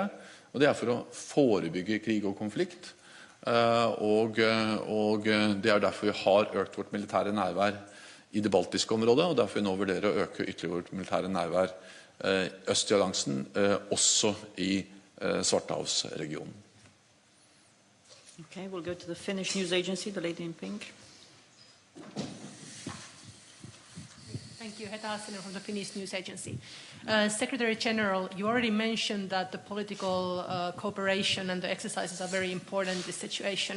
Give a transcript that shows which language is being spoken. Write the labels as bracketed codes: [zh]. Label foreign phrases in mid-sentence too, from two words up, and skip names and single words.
[no] Og det for å forebygge krig og konflikt. Og det derfor vi har økt vårt militære nærvær i det baltiske området, og derfor vi nå vurderer å øke ytterligere vårt militære nærvær øst i alliansen, også i Svartehavsregionen. [en] Okay, we'll go to the Finnish news agency, the lady in pink. Thank you, Heta Hassinen from the Finnish news agency. Secretary General, you already mentioned that the political cooperation and the exercises are very important in this situation.